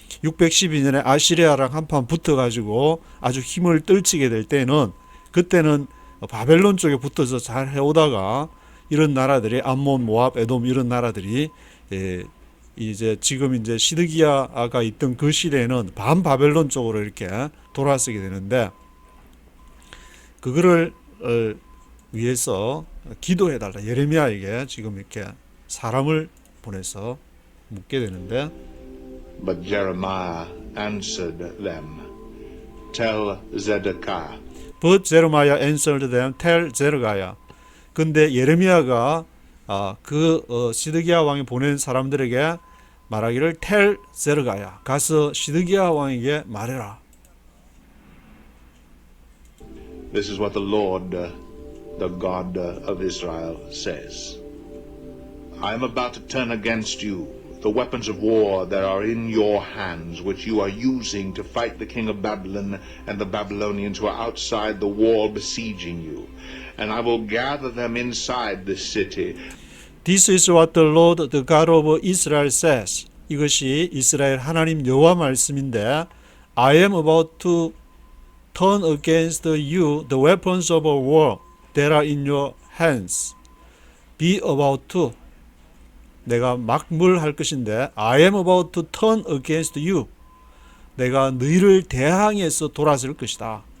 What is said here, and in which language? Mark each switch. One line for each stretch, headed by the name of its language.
Korean: 612년에 아시리아랑 한판 붙어가지고 아주 힘을 떨치게 될 때는, 그때는 바벨론 쪽에 붙어서 잘 해오다가 이런 나라들이 암몬, 모압, 에돔 이런 나라들이 이제 지금 이제 시드기야가 있던 그 시대에는 반바벨론 쪽으로 이렇게 돌아서게 되는데, 그거를 위해서 기도해달라. 예레미야에게 지금 이렇게 사람을 보내서 묻게 되는데,
English: But Jeremiah answered them, Tell Zedekiah. But Jeremiah answered them, tell Zedekiah.
Korean: 근데 예레미야가 시드기야 왕이 보낸 사람들에게 말하기를 tell Zedekiah, 가서 시드기야 왕에게 말해라.
English: This is what the Lord the God of Israel says. I am about to turn against you the weapons of war that are in your hands, which you are using to fight the king of Babylon and the Babylonians who are outside the wall besieging you. And I will gather them inside this city. This is what the Lord, the God of Israel says. 이것이 이스라엘 하나님 여호와 말씀인데, I am about to turn against you the weapons of war that are in your hands. Be about to. 내가 막물할 것인데, I am about to turn against you.
Korean: 내가 너희를 대항해서 돌아설 것이다.